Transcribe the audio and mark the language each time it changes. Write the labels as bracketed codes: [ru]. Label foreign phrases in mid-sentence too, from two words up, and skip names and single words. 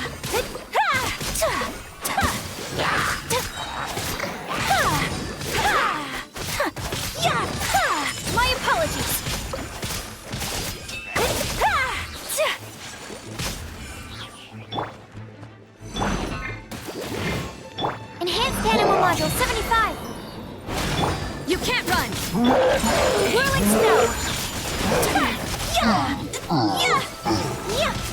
[en] Ha! Ta! Ta! Ta! Ha! Ha! Ha! Yeah! Ha! My apologies. Ha! Ta! Enhanced animal module 75. You can't run! Whirling snow! Yeah! Yeah! Yeah!